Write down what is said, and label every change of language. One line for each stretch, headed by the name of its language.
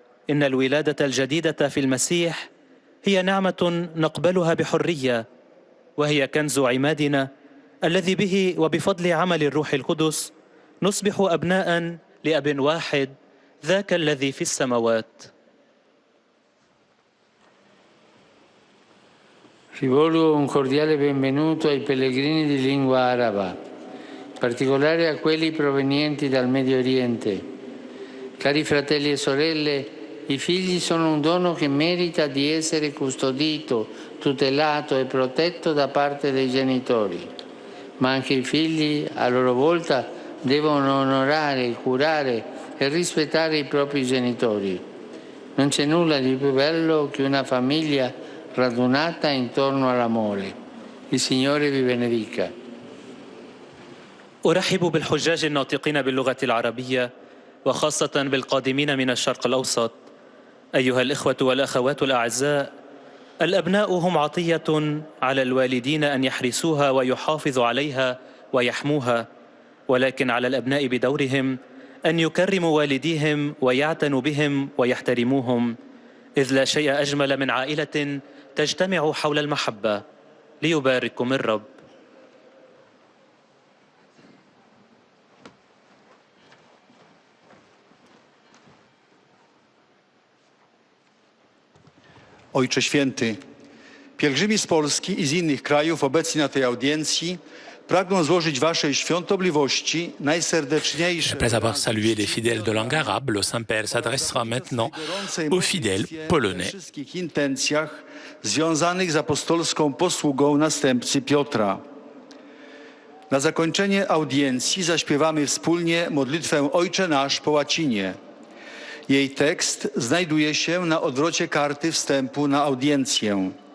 Arabic: إن الولادة الجديدة في المسيح هي نعمة نقبلها بحرية، وهي كنز عمادنا الذي به وبفضل عمل الروح القدس نصبح أبناء لأب واحد، ذاك الذي في السماوات.
Italian: Rivolgo un cordiale benvenuto ai pellegrini di lingua araba, in particolare a quelli provenienti dal Medio Oriente. Cari fratelli e sorelle, i figli sono un dono che merita di essere custodito, tutelato e protetto da parte dei genitori, ma anche i figli a loro volta devono onorare, curare e rispettare i propri genitori. Non c'è nulla di più bello che una famiglia radunata intorno all'amore. Il Signore vi benedica.
Arabic: أرحب بالحجاج الناطقين باللغة العربية، وخاصة بالقادمين من الشرق الأوسط. أيها الإخوة والأخوات الأعزاء، الأبناء هم عطية على الوالدين أن يحرسوها ويحافظوا عليها ويحموها، ولكن على الأبناء بدورهم أن يكرموا والديهم ويعتنوا بهم ويحترموهم، إذ لا شيء أجمل من عائلة تجتمع حول المحبة. ليبارككم الرب.
Polish: Ojcze Święty, pielgrzymi z Polski i z innych krajów obecni na tej audiencji pragną złożyć Waszej świątobliwości najserdeczniejsze...
French: Après avoir salué les fidèles de langue arabe, le Saint-Père s'adressera maintenant aux fidèles polonais.
Polish: ...wszystkich intencjach związanych z apostolską posługą następcy Piotra. Na zakończenie audiencji zaśpiewamy wspólnie modlitwę Ojcze Nasz po łacinie. Jej tekst znajduje się na odwrocie karty wstępu na audiencję.